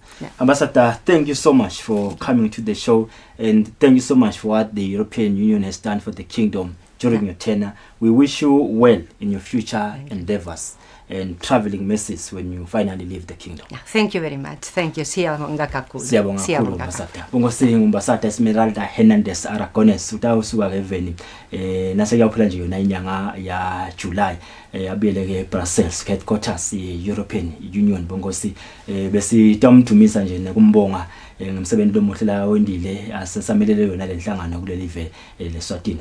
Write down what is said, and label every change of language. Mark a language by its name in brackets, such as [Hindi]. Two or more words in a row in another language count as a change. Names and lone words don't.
[English] Ambassador, thank you so much for coming to the show, and thank you so much for what the European Union has done for the kingdom during your tenure. We wish you well in your future endeavors and traveling messes when you finally leave the kingdom. Thank you very much. Thank you. [Swati] Siyabonga kakhulu. Siyabonga kakhulu Mbasata. Bongosi Mbasata Esmeralda Hernandez Aragones utawusuka keveni nasekuyaphela nje yona inyanga ya July abiyele ke Brussels headquarters European Union. Bongosi besitamthumisa nje nekumbonga ngomsebenzi lomuhle la wendile asesamelele yona lenhlangano kuleli live leSwatini.